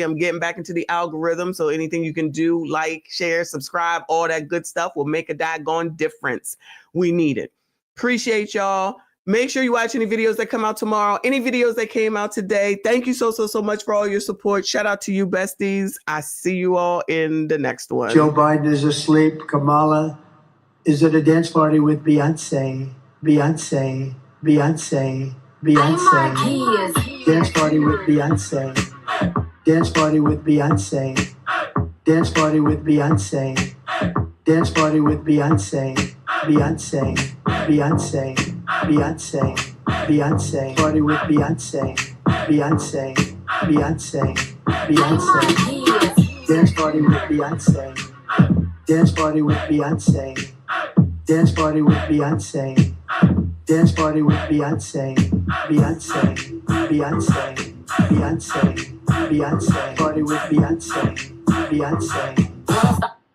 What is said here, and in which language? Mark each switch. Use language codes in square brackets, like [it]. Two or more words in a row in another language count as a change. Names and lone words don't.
[en] I'm getting back into the algorithm. So anything you can do, like, share, subscribe, all that good stuff will make a daggone difference. We need it. Appreciate y'all. Make sure you watch any videos that come out tomorrow, any videos that came out today. Thank you so much for all your support. Shout out to you, besties. I see you all in the next one. Joe Biden is asleep. Kamala is at a dance party with Beyonce. Beyonce. Beyonce. Beyonce. Dance party with Beyonce. Dance party with Beyonce. Dance party with Beyonce. Dance party with Beyonce. Beyonce, Beyonce, Beyonce, Beyonce, party with Beyonce, Beyonce, Beyonce, Beyonce, dance party with Beyonce, dance party with Beyonce, dance party with Beyonce, dance party with Beyonce, Beyonce, Beyonce, Beyonce, Beyonce, party with Beyonce, Beyonce.